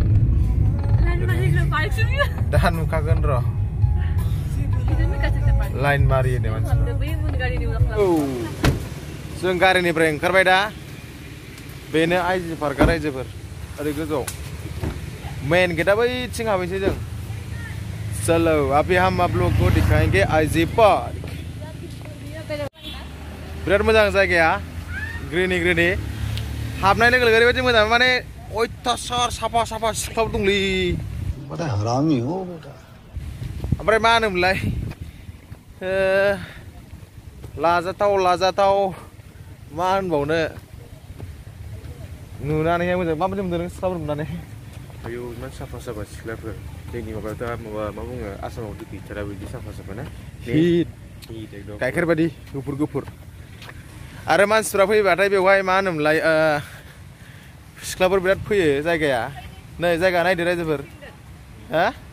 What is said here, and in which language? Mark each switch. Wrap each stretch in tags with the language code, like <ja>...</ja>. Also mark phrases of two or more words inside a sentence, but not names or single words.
<brx>दा नुखागोन र' लाइन मारियो दे मानसिफ्रा जों गारिनिफ्राय ओंखारबाय दा बेनो आइजि पार्कआ रायजोफोर ओरै गोजौआव मेन गेटआ बैथिं हाबैसै जों</brx> <hi>चलो अभी हम आप लोग को दिखाएंगे</hi> <brx>आइजि पार्क बिराद मोजां जायगाया ग्रीनी हाबनाय लोगो लोगो ओरैबायदि मोजां माने अयथासार साफा सिख्लाबो दंलै</brx> <hi>बड़ा हरामी हो बेटा</hi> <brx>ओमफ्राय मा होनोमोनलाय लाजाथाव मा होनबावनो नुनानैहाय मोजां माबायदि मोनदों नों सिख्लाफोर नुनानै आयौ इमान साफा सिख्लाफोर जोंनि माबायावथ' मा बुङो आसामाव गैथारा बिदि साफा ना हिट एकदम गाइखेर बायदि गुफुर आरो मानसिफ्रा फैबाथाय बेवहाय मा होनोमोनलाय सिख्लाफोर बिराद फैयो जायगाया नै जायगा नायदो रायजोफोर हा</brx>